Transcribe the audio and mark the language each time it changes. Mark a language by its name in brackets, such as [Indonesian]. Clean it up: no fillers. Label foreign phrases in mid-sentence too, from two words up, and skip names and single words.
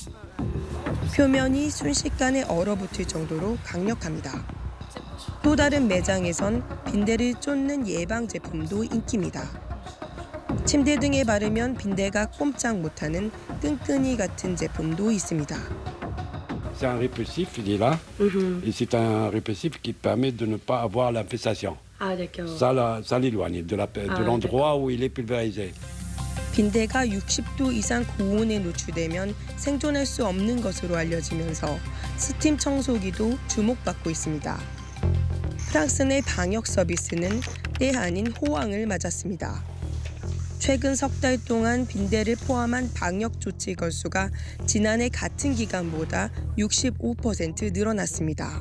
[Korean] 표면이 순식간에 얼어붙을 정도로 강력합니다. 또 다른 매장에선 빈대를 쫓는 예방 제품도 인기입니다. 침대 등에 바르면 빈대가 꼼짝 못하는 끈끈이 같은 제품도 있습니다. [French] C'est un répulsif, il est là, et c'est un répulsif qui permet de ne pas avoir l'infestation. Ah d'accord. Ça l'éloigne de l'endroit où il est pulvérisé. [Korean] 빈대가 60도 이상 고온에 노출되면 생존할 수 없는 것으로 알려지면서 스팀 청소기도 주목받고 있습니다. 프랑스 내 방역 서비스는 때 아닌 호황을 맞았습니다. 최근 석 달 동안 빈대를 포함한 방역 조치 건수가 지난해 같은 기간보다 65% 늘어났습니다.